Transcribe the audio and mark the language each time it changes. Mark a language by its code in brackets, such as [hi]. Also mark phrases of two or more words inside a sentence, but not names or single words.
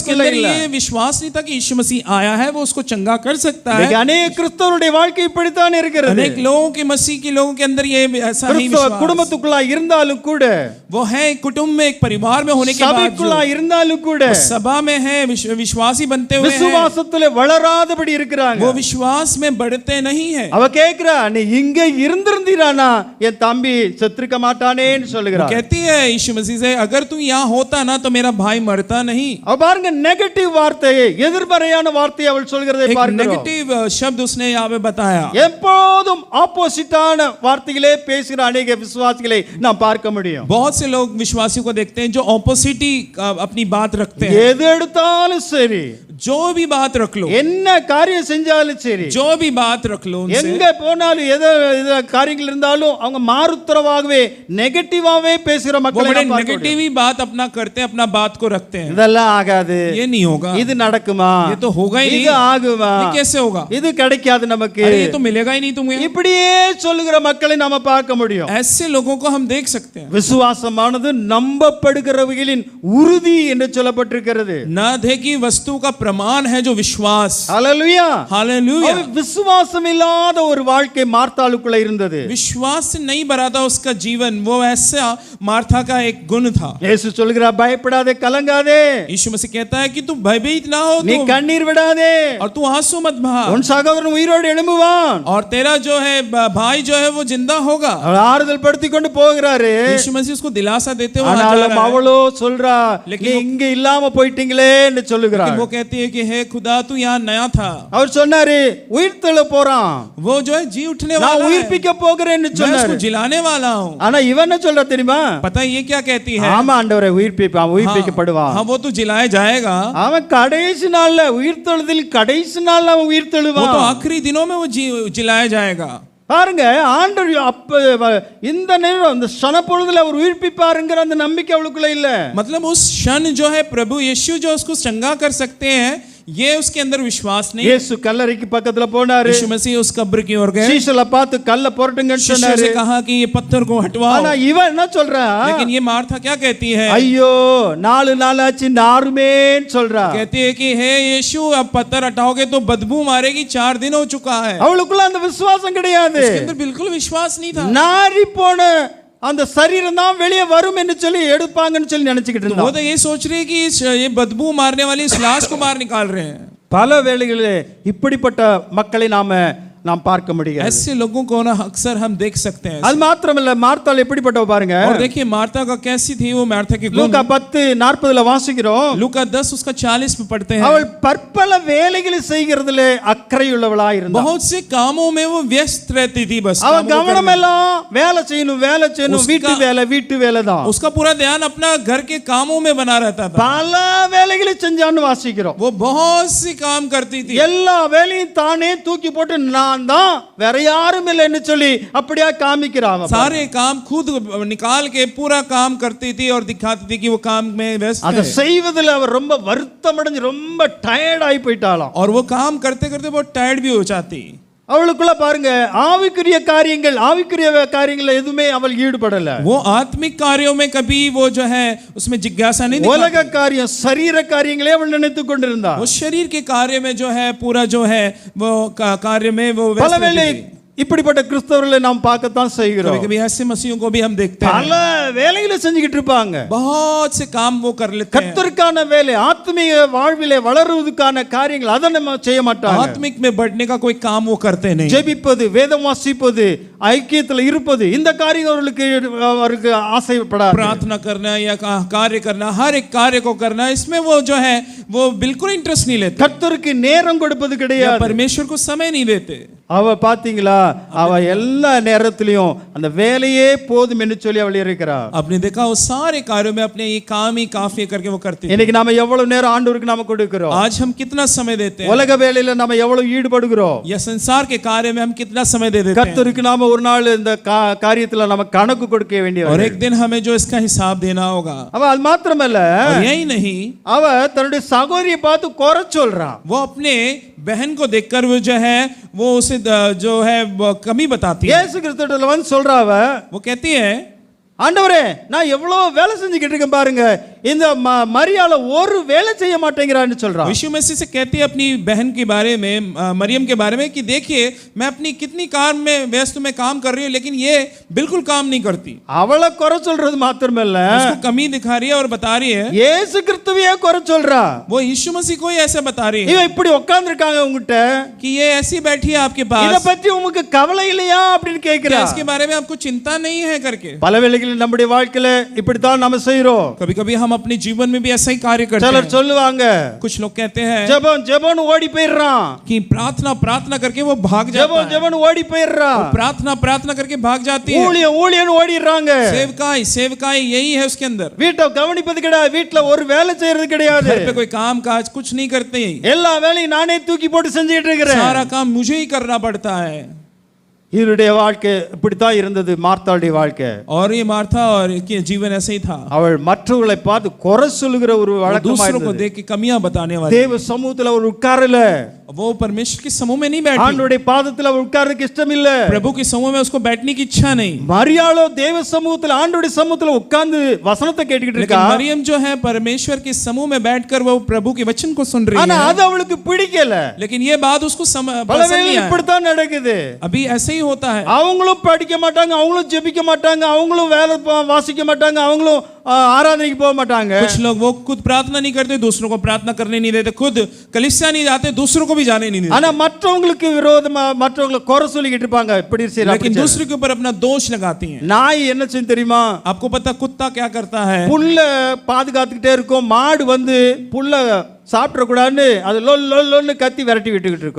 [hi] उसके अंदर ये विश्वास नहीं था कि यीशु मसीह आया है, वो उसको चंगा कर सकता है। [ta] अनेक கிறிஸ்தவருடைய வாழ்க்கை இப்படித்தான் இருக்கிறது। [hi] अनेक लोगों के मसीह के लोगों के अंदर ये ऐसा ही विश्वास, [ta] குடும்பத்துக்குள்ள இருந்தாலும் கூட, [hi] वो है कुटुंब में, एक परिवार में होने के बाद, [ta] சபைக்குள்ள இருந்தாலும் கூட, [hi] सभा में है, विश्वासी बनते हुए [ta] விசுவாசத்திலே வளராதபடி இருக்கிறாங்க। [hi] वो विश्वास में बढ़ते नहीं है। [ta] அவ கேக்குறா, நீ இங்க இருந்திருந்தீரானா என் தம்பி செத்துக்க மாட்டானேன்னு சொல்லுகிறா। [hi] कहती है यीशु मसीह से, अगर तू यहाँ होता ना तो मेरा भाई मरता नहीं। [ta] அவ பாருங்க, நெகட்டிவ் வார்த்தையை, எதிர்மறையான வார்த்தையை அவள் சொல்கிறதை பார்க்கிறோம்। [hi] नेगेटिव शब्द उसने यहाँ पे बताया। [ta] எப்போதும் ஆப்போசிட்டான வார்த்தைகளே பேசுகிற अनेक விசுவாசிகளை நாம் பார்க்க முடியும்। [hi] बहुत से लोग विश्वासियों को देखते हैं जो ऑपोजिट ही अपनी बात रखते हैं। [ta] எது எடுத்தாலும் சரி, [hi] जो भी बात रख लो, [ta] என்ன காரியம் செஞ்சாலும் சரி, [hi] जो भी बात रख लो, [ta] எங்க போனாலும் எது காரியங்கள் இருந்தாலும் அவங்க மாறுத்தரவாகவே நெகட்டிவாவே பேசுற மக்களை [hi] बड़े [ta] நாம் பார்க்க [hi] नेगेटिव [ta] முடியும்। [hi] ही बात अपना करते हैं, अपना बात को रखते हैं। [ta] இதெல்லாம் ஆகாது, [hi] ये नहीं होगा, [ta] இது நடக்குமா, [hi] ये तो होगा ही [ta] இது [hi] नहीं, [ta] ஆகுமா, [hi] ये कैसे होगा, [ta] இது கிடைக்காது நமக்கு, [hi] अरे ये तो मिलेगा ही नहीं तुम्हें, [ta] இப்படியே சொல்லுகிற மக்களை நாம பார்க்க முடியும்। [hi] ऐसे लोगों को हम देख सकते हैं। [ta] விசுவாசமானது நம்பப்படுகிறவர்களின் உறுதி என்று சொல்லப்பட்டிருக்கிறது। [hi] न देखी वस्तु का प्रमाण है जो विश्वास। [ta] ஹalleluya, [hi] हालेलुया। [ta] விசுவாசம் இல்லாத ஒரு வாழ்க்கை மார்த்தாளுக்குள்ள இருந்தது। [hi] विश्वास से नहीं भरा था उसका जीवन, वो ऐसा मार्था का एक गुण था। [ta] இயேசு சொல்கிறார், பயப்படாதே, கலங்காதே, [hi] यीशु मसीह कहता है कि तू भयभीत ना हो, [ta] நீ கண்ணீர் விடாதே, [hi] और तू आंसू मत बहा, [ta] உன் சகோதரன் உயிரோடு எழும்புவான், [hi] और तेरा जो है भाई जो है वो जिंदा होगा। [ta] அவர் ஆறுதல் படுத்தி கொண்டு போகிறாரு। [hi] यीशु मसीह उसको दिलासा देते हुए जा [ta] ஆனாலும் [hi] रहा है। [ta] அவளோ சொல்றா, [hi] लेकिन [ta] நீ இங்க இல்லாம போயிட்டீங்களே என்று சொல்லுகிறார்। [hi] वो कहती है कि हे खुदा तू यहाँ नया था। [ta] அவர் சொன்னாரு, உயிர் தெழ போறான், [hi] वो जो है जी उठने [ta] நான் [hi] वाला है, [ta] உயிர்ப்பிக்க போகிறேன்னு [hi] मैं [ta] சொன்னாரு। [hi] उसको जिलाने वाला हूँ। [ta] ஆனா இவன் என்ன சொல்றா தெரியுமா? [hi] पता है ये क्या कहती है? [ta] ஆமா ஆண்டவரே, உயிர்ப்பிப்பான், உயிர்ப்பிக்கப்படுவான்। [hi] हाँ वो तो जिलाया जाएगा, [ta] அவன் கடைசி நாள்ல உயிர்த்தெழுதல், கடைசி நாள்ல அவன் [hi] वो [ta] உயிர்த்தெழுவான்। [hi] तो आखिरी दिनों में वो जिलाया जाएगा। [ta] பாருங்க, ஆண்டவர் அப்ப இந்த நேரம் இந்த சனப்பொழுதுல அவர் உயிர்ப்பிப்பாருங்கிற அந்த நம்பிக்கை அவளுக்குள்ள இல்ல। [hi] मतलब उस क्षण जो है प्रभु यीशु जो उसको चंगा कर सकते हैं, ये उसके अंदर विश्वास नहीं। [ta] இயேசு கல்லறைக்கு பக்கத்துல போனாரு, [hi] यीशु मसीह उस कब्र की ओर गए, [ta] சீஷல பார்த்து கல்ல புரட்டுங்கன்னு [hi] शिष्यों [ta] சொன்னாரு। [hi] से कहा कि ये पत्थर को हटवाओ। [ta] ஆனா இவன் என்ன சொல்றா? [hi] लेकिन ये मार्था क्या कहती है? [ta] ஐயோ 4 நாள் ஆச்சு நாருமேன்னு சொல்றா। [hi] कहती है कि हे यीशु अब पत्थर हटाओगे तो बदबू मारेगी, 4 दिन हो चुका है। [ta] அவளுக்குள்ள அந்த விசுவாசம் கிடையாது। [hi] उसके अंदर बिल्कुल विश्वास नहीं था। [ta] நாரி போன அந்த சரீரம் தான் வெளியே வரும் என்று சொல்லி எடுப்பாங்கன்னு சொல்லி நினைச்சிட்டு [hi] वो [ta] இருந்தா। [hi] तो ये सोच रही है कि ये बदबू मारने वाली इस लाश को बाहर निकाल रहे हैं। [ta] பல வேளைகளிலே இப்படிப்பட்ட மக்களை நாம் பார்க்க முடியாது। [hi] ऐसे लोगों को ना अक्सर हम देख सकते हैं। [ta] அது மாத்திரமல்ல, மார்த்தாள் எப்படிப்பட்டவ பாருங்க। [hi] और देखिए मार्था का कैसी थी वो, मार्था की गुण। [ta] லூக்கா 10:40 வாசிக்கிறோம்। [hi] लूका 10 उसका 40 में पढ़ते हैं। [ta] அவள் பற்பல வேலைகளை செய்கிறதிலே அக்கறையுள்ளவளா இருந்தா। [hi] बहुत से कामों में वो व्यस्त रहती थी, बस [ta] அவ [hi] कामों को [ta] கவனம் [hi] करने। [ta] எல்லாம் வேலை செய்யணும், வீட்டு வேலை தான்। [hi] उसका पूरा ध्यान अपना घर के कामों में बना रहता था। [ta] பல வேலைகளை செஞ்சான்னு வாசிக்கிறோம்। [hi] वो बहुत सी काम करती थी। [ta] எல்லா வேலையும் தானே தூக்கி போட்டு நான் தான், வேற யாரும் இல்லைன்னு சொல்லி அப்படியே காமிக்கிறாங்க। [hi] सारे काम खुद निकाल के पूरा काम करती थी और दिखाती थी कि वो काम में व्यस्त [ta] அதை [hi] है। [ta] செய்வதில் அவர் ரொம்ப வருத்தமடைஞ்சு ரொம்ப டயர்ட் ஆகி போயிட்டாளாம்। [hi] और वो काम करते करते बहुत टायर्ड भी हो जाती। [ta] அவளுக்குள்ள பாருங்க, ஆவிக்குரிய காரியங்கள் எதுவுமே அவள் ஈடுபடல। [hi] वो आत्मिक कार्यों में कभी वो जो है उसमें जिज्ञासा नहीं दिखाती। [ta] உலக காரியம், சரீர காரியங்களே அவள் நினைத்துக் கொண்டிருந்தா। [hi] वो शरीर के कार्य में जो है पूरा जो है वो कार्य में वो व्यस्त [ta] பலவேளை [hi] रहती थी। [ta] இப்படிப்பட்ட கிறிஸ்தவர்களை நாம் பார்க்கத்தான் செய்கிறோம்। [hi] कभी-कभी ऐसे मसीहों को भी हम देखते हैं, [ta] பல வேலைகளை செஞ்சுக்கிட்டு இருப்பாங்க। [hi] बहुत से काम वो कर लेते हैं। [ta] கர்த்தருக்கான வேலை, ஆத்மீக வாழ்விலே வளருவதற்கான காரியங்கள் அதை நம்ம செய்ய மாட்டாங்க। [hi] आत्मिक में बढ़ने का कोई काम वो करते नहीं। [ta] ஜெபிப்பது, வேதம் வாசிப்பது, ஐக்கியத்தில் இருப்பது, இந்த காரியம் அவருக்கு ஆசைப்படாது। [hi] प्रार्थना करना या कार्य करना, हर एक कार्य को करना, इसमें वो जो है वो बिल्कुल इंटरेस्ट नहीं लेते। [ta] கர்த்தருக்கு நேரம் கொடுப்பது [hi] या [ta] கிடையாது। [hi] परमेश्वर को समय नहीं देते। [ta] அவ பாத்தீங்களா, அவ எல்லா நேரத்திலையும் அந்த வேலையே போதும் என்று சொல்லி அவள் இருக்கிறார்। [hi] आपने देखा वो सारे कार्यों में अपने ये काम ही काफी करके वो करती है। [ta] இன்னைக்கு நாம எவ்வளவு நேரம் ஆண்டவருக்கு நாம கொடுக்கிறோம்? [hi] आज हम कितना समय देते हैं? [ta] உலக வேலையில நாம எவ்வளவு ஈடுபடுகிறோம்? [hi] या संसार के कार्य में हम कितना समय दे देते हैं? [ta] கர்த்தருக்கு நாம ஒரு நாள் இந்த காரியத்துல நாம கணக்கு கொடுக்க வேண்டியது। [hi] और एक दिन हमें जो इसका हिसाब देना होगा। [ta] அவ அது மாத்திரமல்ல, [hi] और यही नहीं, [ta] அவ தன்னுடைய சகோதரியை பார்த்து குறை சொல்றான்। [hi] वो अपने बहन को देखकर वो जो है वो उसे जो है वो कमी बताती है। [ta] இயேசு கிறிஸ்துவிடம் வந்து சொல்றா, அவ [hi] वो कहती है [ta] ஆண்டவரே நான் எவ்வளவு வேலை செஞ்சுக்கிட்டு இருக்கேன் பாருங்க, இந்த மரியாள ஒரு வேலை செய்ய மாட்டேங்கிறான்னு சொல்றான். [hi] यीशु मसीह से कहते हैं अपनी बहन के बारे में, मरियम के बारे में, कि देखिए मैं अपनी कितनी काम में व्यस्त में काम कर रही हूँ, लेकिन ये बिल्कुल काम नहीं करती। [ta] அவளை குறை சொல்றது மாத்திரமல்ல, [hi] उसको कमी दिखा रही है और बता रही है, [ta] இயேசு கிறிஸ்துவையே குறை சொல்றா. [hi] वो यीशु मसीह को ही ऐसे बता रही है [ta] இவ இப்படி உட்கார்ந்து இருக்காங்க உங்ககிட்ட, [hi] कि ये ऐसी बैठी है आपके [ta] இத [hi] पास, [ta] பத்தி உங்களுக்கு கவலை இல்லையா அப்படின்னு [hi] क्या [ta] கேக்குறா. [hi] इसके बारे में आपको चिंता नहीं है करके। [ta] பல வேளைகளில் நம்முடைய வாழ்க்கையில இப்படித்தான் நம்ம செய்றோம். [hi] कभी कभी हम अपने जीवन में भी ऐसा ही कार्य करते [ta] சிலர் [hi] हैं। [ta] சொல்லுவாங்க, [hi] कुछ लोग कहते हैं [ta] ஜெபம் ஜெபம்னு ஓடி போயிடுறான், [hi] कि प्रार्थना प्रार्थना करके वो भाग जाता [ta] ஜெபம் [hi] है, [ta] ஜெபம்னு ஓடி போயிடுறான், [hi] वो प्रार्थना प्रार्थना करके भाग जाती है। [ta] ஊழியம் ஊழியம்னு ஓடிடுறாங்க. [hi] सेवकाई सेवकाई यही है उसके अंदर, [ta] வீட்டை கவனிப்பது கிடையாது, வீட்டுல ஒரு வேலை செய்யறது கிடையாது, [hi] घर पे कोई काम काज कुछ नहीं करते, [ta] எல்லா வேலையும் நானே தூக்கி போட்டு செஞ்சுட்டு இருக்கிறேன். [hi] सारा काम मुझे ही करना पड़ता है। [ta] இவருடைய வாழ்க்கை இப்படித்தான் இருந்தது, மார்த்தாளுடைய வாழ்க்கை. [hi] और ये मार्था और के जीवन ऐसे ही था, [ta] அவள் மற்றவர்களை பார்த்து குறை சொல்லுகிற ஒரு [hi] वो [ta] வழக்கமா [hi] दूसरों को [ta] இருந்தது. [hi] देख के कमियां बताने वाली। [ta] தேவ சமூகத்துல அவர் உட்காரல, [hi] वो परमेश्वर के समूह में नहीं बैठी, [ta] ஆண்டவருடைய பாதத்துல அவர் உட்கார்றதுக்கு இஷ்டம் இல்ல. [hi] प्रभु के समूह में उसको बैठने की इच्छा नहीं। [ta] மரியாளோ தேவ சமூகத்துல ஆண்டவருடைய சமூகத்துல உட்கார்ந்து வசனத்தை கேட்டுக்கிட்டு [hi] लेकिन [ta] இருக்கா. [hi] मरियम जो है परमेश्वर के समूह में बैठकर वो प्रभु के वचन को सुन रही [ta] ஆனா [hi] है, [ta] அது அவளுக்கு பிடிக்கல. [hi] लेकिन ये बात उसको [ta] பல [hi] पसंद [ta] வேளை [hi] नहीं आया। [ta] இப்படித்தான் நடக்குது. [hi] अभी ऐसे ही होता है, [ta] அவங்களும் படிக்க மாட்டாங்க, அவங்களும் ஜெபிக்க மாட்டாங்க, அவங்களும் வேலை வாசிக்க மாட்டாங்க, அவங்களும் ஆராதனைக்கு போக மாட்டாங்க. [hi] कुछ लोग वो खुद प्रार्थना नहीं करते, दूसरों को प्रार्थना करने नहीं देते, खुद कलीसिया नहीं जाते, दूसरों को भी जाने नहीं देते, [ta] ஆனா மற்றவங்களுக்கு விரோதமா மற்றவங்களை குறை சொல்லிக்கிட்டு இருப்பாங்க, இப்படி செய்யலாம் [hi] लेकिन दूसरे के ऊपर अपना दोष लगाती हैं। [ta] நாய் என்ன செய்யும் தெரியுமா? [hi] आपको पता कुत्ता क्या करता है? [ta] புல்ல பாதுகாத்துக்கிட்டே இருக்கும், மாடு வந்து புல்ல சாப்பிடக்கூடாதுன்னு அது லொல் லொல் லொல்னு கத்தி விரட்டி விட்டுக்கிட்டு இருக்கும்.